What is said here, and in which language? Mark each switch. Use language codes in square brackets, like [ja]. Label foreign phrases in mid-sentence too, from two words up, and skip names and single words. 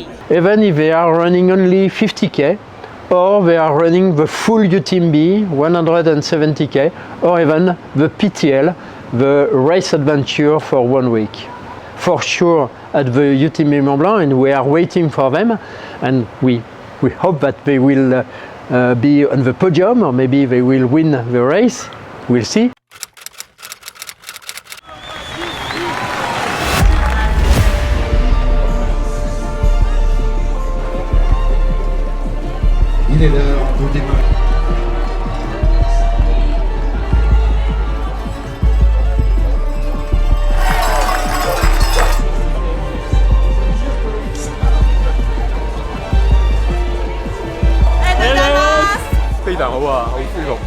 [en] Even if they are running only 50K, or they are running the full UTMB 170K, or even the PTL, the race adventure for 1 week. For sure at the UTMB Mont Blanc, and we are waiting for them, and we hope that they will be on the podium, or maybe they will win the race. We'll see. [fr] Il est l'heure de démarrer. [zh] Hello， 非常好啊，好舒服。